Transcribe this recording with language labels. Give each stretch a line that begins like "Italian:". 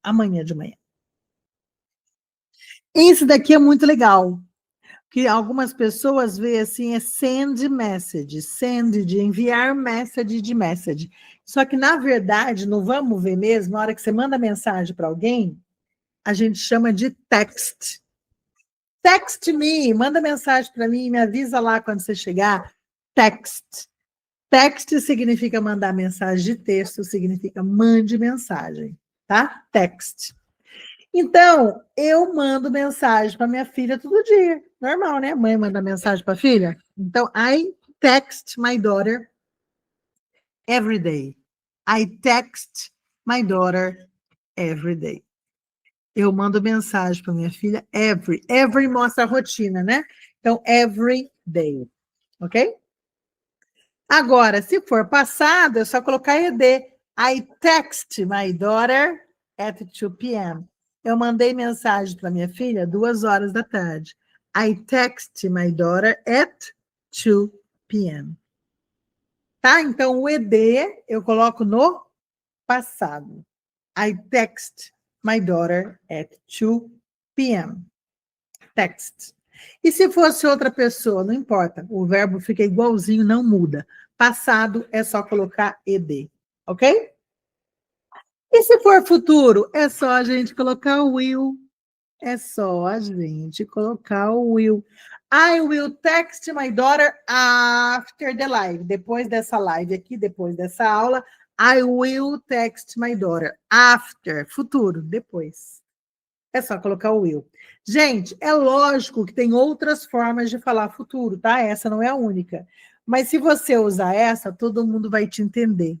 Portuguese: Amanhã de manhã. Isso daqui é muito legal. Que algumas pessoas veem assim, é
English: send message.
Portuguese: Send de enviar, message de message. Só que, na verdade, no vamos ver mesmo, na hora que você manda mensagem para alguém, a gente chama de text.
English: Text me,
Portuguese: manda mensagem para mim, me avisa lá quando você chegar. Text. Text significa mandar mensagem de texto, significa mande mensagem, tá? Text. Então, eu mando mensagem para minha filha todo dia. Normal, né? Mãe manda mensagem para a filha.
English: Então, I text my daughter every day. I text my daughter every day.
Portuguese: Eu mando mensagem para minha filha every. Every mostra a rotina, né? Então, every day. Ok? Agora, se for passado, é só colocar ED.
English: I text my daughter at 2 p.m.
Portuguese: Eu mandei mensagem para minha filha 2 horas da tarde.
English: I text my daughter at 2 p.m. Tá?
Portuguese: Então, o ED eu coloco no passado.
English: I text my daughter at 2 p.m. Text.
Portuguese: E se fosse outra pessoa, não importa, o verbo fica igualzinho, não muda. Passado é só colocar ed, ok? E se for futuro, é só a gente colocar o will. É só a gente colocar o will.
English: I will text my daughter after the live.
Portuguese: Depois dessa live aqui, depois dessa aula,
English: I will text my daughter after,
Portuguese: futuro, depois. É só colocar o will. Gente, é lógico que tem outras formas de falar futuro, tá? Essa não é a única. Mas se você usar essa, todo mundo vai te entender.